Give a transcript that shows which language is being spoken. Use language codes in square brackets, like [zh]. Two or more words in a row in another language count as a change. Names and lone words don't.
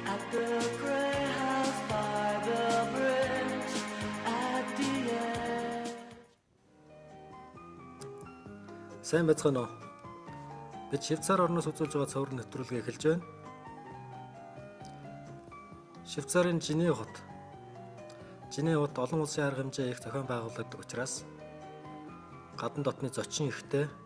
[en] The grey house by the bridge at the end. [mn] Сайн байцгаана уу? Бид Швейцар орноос үзүүлж байгаа цовруун нэвтрүүлгээ эхэлж байна. Швейцарын Женев хот. Женев хот олон улсын арга хэмжээ их зохион байгуулагддаг учраас гадна дотны зочин ихтэй.